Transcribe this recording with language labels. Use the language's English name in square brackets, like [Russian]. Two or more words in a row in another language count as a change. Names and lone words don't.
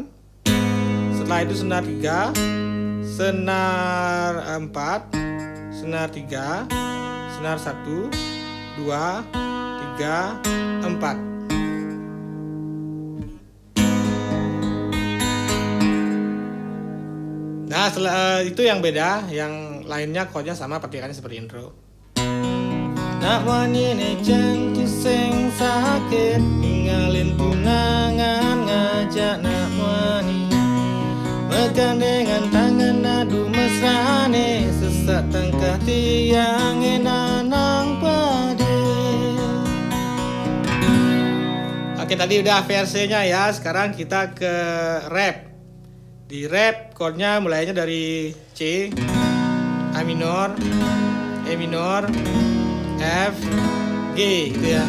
[Indonesian] Setelah itu senar 3, senar 4, senar 3, senar 1, 2, 3, 4. Nah, itu yang beda, yang lainnya chordnya sama, petikannya seperti intro. [Balinese] Nak wani ne jantu sing sakit, ninggalin tunangan ngajak nak wani, bergandengan tangan adu mesrane, sesak tangkah tiang enanang pade. [Indonesian] Oke, tadi udah versinya ya. Sekarang kita ke rap. Di rap chordnya mulainya dari C, A minor, E minor, F, G gitu ya.